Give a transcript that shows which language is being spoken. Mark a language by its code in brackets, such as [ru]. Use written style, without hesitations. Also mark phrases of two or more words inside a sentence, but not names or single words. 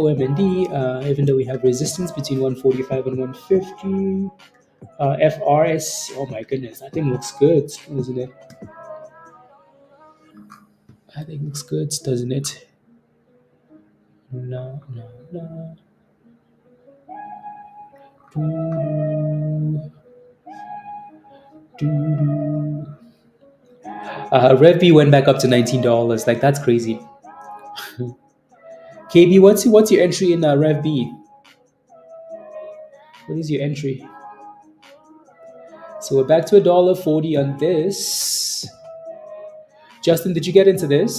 [en] OMND, even though we have resistance between 145 and 150. FRS, oh my goodness, that thing looks good, doesn't it? I think looks good, doesn't it? No. Doo-doo. REVB went back up to $19. Like, that's crazy. KB, what's your entry in REVB? What is your entry? So we're back to $1.40 on this. Justin, did you get into this?